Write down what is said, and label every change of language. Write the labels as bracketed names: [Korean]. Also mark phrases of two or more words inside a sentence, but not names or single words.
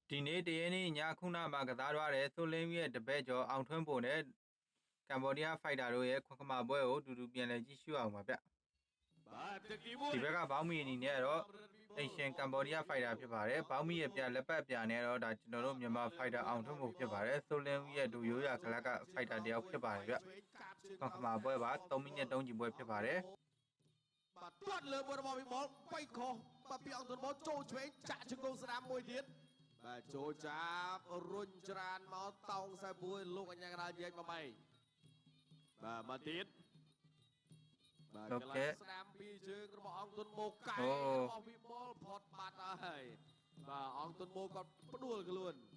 [Burmese] ဒီနေ့တရနေ့ညခုနမှာကစားသွားတဲ့ဆိုလင်းရဲ့တပည့်ကျော်အောင်ထွန်းပိုနဲ့ကမ္ဘောဒီးယားဖိုက်တာတို့ရဲ့ခွန်ခမာပွဲကိုတူတူပြန်လည်ကြည့်ရှုအောင်ပါဗျဒီဘက်ကဘောင်းမီအနေနဲ့တော့အိရှင်ကမ္ဘောဒီးယားဖိုက်တာဖြစ်ပါတယ်ဘောင်းမီရဲ့ပြလက်ပတ်ပြနဲ့တော့ဒါကျွန်တော်တို့မြန်မာဖိုက်တာအောင်ထွန်းပိုဖြစ်ပါတယ်ဆိုလင်းရဲ့ဒူရိုးရကလပ်ကဖိုက်တာတယောက်ဖြစ်ပါတယ်ဗျခွန်ခမာပွဲပါ3မိနစ်3ချီပွဲဖြစ်ပါတယ် [Khmer] တွတ်លើមួយរបស់វិមលបែកខុសពីអង្គទុនមកចូលឆ្វេងចាក់ជង្គង់ស្ដាមមួយទៀតបាទចូលចាប់រុញច្រានមកតោងខ្សែពួយលោកអញ្ញាកណ្ដាលនិយាយមកបែកបាទមកទៀតបាទកន្លែងស្ដាមពីជើងរបស់អង្គទុនមកកែរបស់វិមលផុតបាត់ហើយបាទអង្គទុនមកគាត់ផ្ដួលខ្លួន